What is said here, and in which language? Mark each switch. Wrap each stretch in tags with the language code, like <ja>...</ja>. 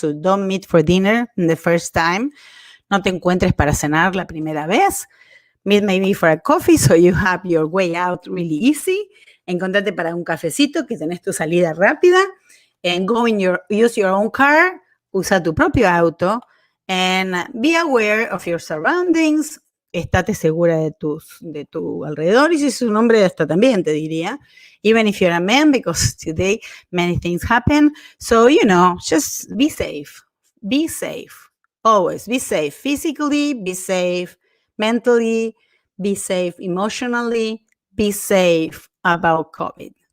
<en>So don't meet for dinner the first time.</en> <es>No te encuentres para cenar la primera vez.</es> <en>Meet maybe for a coffee so you have your way out really easy.</en> <es>Encontrate para un cafecito, que tenés tu salida rápida.</es> <en>And use your own car.</en> <es>Usa tu propio auto.</es> <en>And be aware of your surroundings.</en> <es>Estate segura de tu alrededor. Y si es un hombre, hasta también te diría.</es> <en>Even if you're a man, because today many things happen. So, just be safe. Be safe. Always be safe. Physically, be safe. Mentally, be safe. Emotionally, be safe about COVID.</en>